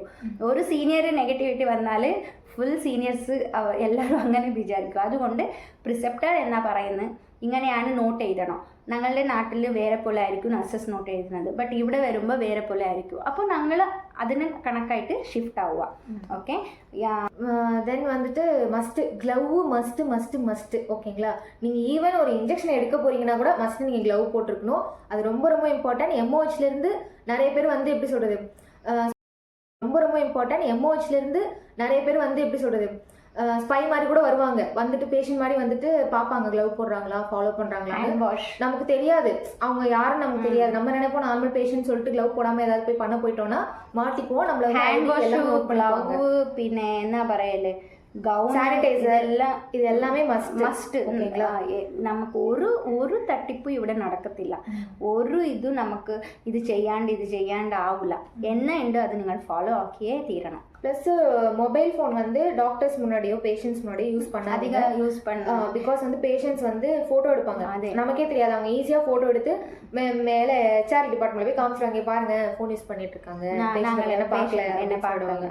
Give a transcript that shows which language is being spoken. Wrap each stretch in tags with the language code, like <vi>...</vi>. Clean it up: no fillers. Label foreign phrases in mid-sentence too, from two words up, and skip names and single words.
<ml>ഒരു സീനിയർ നെഗറ്റിവിറ്റി വന്നാൽ ഫുൾ സീനിയേഴ്സ് എല്ലാവരും അങ്ങനെ വിചാരിക്കും. അതുകൊണ്ട് പ്രിസെപ്റ്റർ എന്നാ പറയുന്നത് ഇങ്ങനെയാണ് നോട്ട് എഴുതണം. ഞങ്ങളുടെ നാട്ടിൽ വേറെ പോലെ ആയിരിക്കും നഴ്സസ് നോട്ട് എഴുതുന്നത്, ബട്ട് ഇവിടെ വരുമ്പോൾ വേറെ പോലെ ആയിരിക്കും. അപ്പോൾ ഞങ്ങൾ അതിന് കണക്കായിട്ട് ഷിഫ്റ്റ് ആവുക. ഓക്കെ,</ml> <ta>தென் வந்துட்டு</ta> <en>must glove must</en> <ta>ஓகேங்களா. நீங்கள் ஈவன் ஒரு இன்ஜெக்ஷன் எடுக்க போகிறீங்கன்னா கூட மஸ்ட்டு நீங்கள் க்ளவ் போட்டிருக்கணும். அது ரொம்ப ரொம்ப இம்பார்ட்டன்ட். எம்ஓஹெச்லேருந்து நிறைய பேர் வந்து எப்படி சொல்கிறது, ரொம்ப இம்பார்ட்டன்ட். எம்ஓஹெச்லேருந்து நிறைய பேர் வந்து எப்படி சொல்கிறது, ஸ்பை மாதிரி கூட வருவாங்க, வந்துட்டு பேஷண்ட் மாதிரி வந்துட்டு பார்ப்பாங்க க்ளவ் போடுறாங்களா, ஃபாலோ பண்ணுறாங்களா. நமக்கு தெரியாது அவங்க யாருன்னு நமக்கு தெரியாது. நம்ம நினைப்போம்</ta> <en>normal patient</en> <ta>சொல்லிட்டு க்ளவ் போடாமல் ஏதாவது போய் பண்ண போயிட்டோம்னா மாட்டிக்குவோம். நம்மள</ta> <en>hand wash,</en> <ml>ഗ്ലവ്, പിന്നെ എന്നാ പറയല്, ഗൗൺ, സാനിറ്റൈസർ, ഇത് എല്ലാമേ മസ്റ്റ്. ഓക്കെங்களா. നമുക്ക് ഒരു തട്ടിപ്പും ഇവിടെ നടക്കത്തില്ല. ഒരു ഇതും നമുക്ക് ഇത് ചെയ്യാണ്ട് ആവില്ല.</ml> <ta>என்ன ഉണ്ടോ அது നിങ്ങൾ ஃபாலோ ஆக்கியே தீரணும்.</ta> <en>plus mobile phone</en> <ta>வந்து டாக்டர்ஸ் முன்னாடியோ பேஷண்ட்ஸ் முன்னாடியோ யூஸ் பண்ணாதீங்க. பிகாஸ் வந்து பேஷண்ட்ஸ் வந்து ஃபோட்டோ எடுப்பாங்க, நமக்கே தெரியாது. அவங்க ஈஸியாக ஃபோட்டோ எடுத்து மேலே</ta> <en>HR department</en> <ta>போய் காமிச்சிருவாங்க, பாருங்க ஃபோன் யூஸ் பண்ணிட்டு இருக்காங்க, என்ன பாடுவாங்க.</ta>